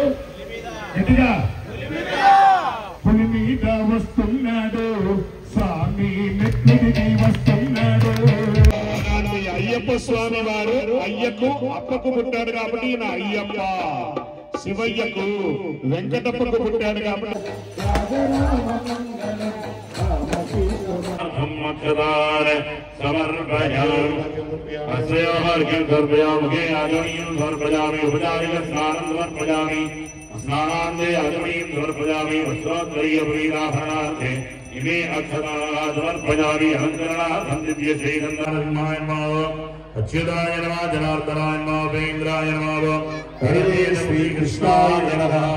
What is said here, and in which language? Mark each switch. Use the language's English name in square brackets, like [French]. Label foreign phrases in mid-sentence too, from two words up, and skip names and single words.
[Telugu] గట్టిగా పులి మీద వస్తున్నాడు, స్వామి మెట్టికి వస్తున్నాడు. అయ్యప్ప స్వామి వారు అయ్యకు అప్పకు పుట్టాడు కాబట్టి నా అయ్యప్ప, శివయ్యకు వెంకటప్పకు పుట్టాడు కాబట్టి [Sanskrit] स्नानान्ते आचमनीं समर्पयामि वस्त्रोत्तरीयपुरीराभरणार्थे इमे अक्षताः समर्पयामि अलङ्करणार्थं दिव्यश्रीगन्धर्माय नमः अच्युताय नमः जनार्दनाय नमः उपेन्द्राय नमः हरे श्रीकृष्णाय नमः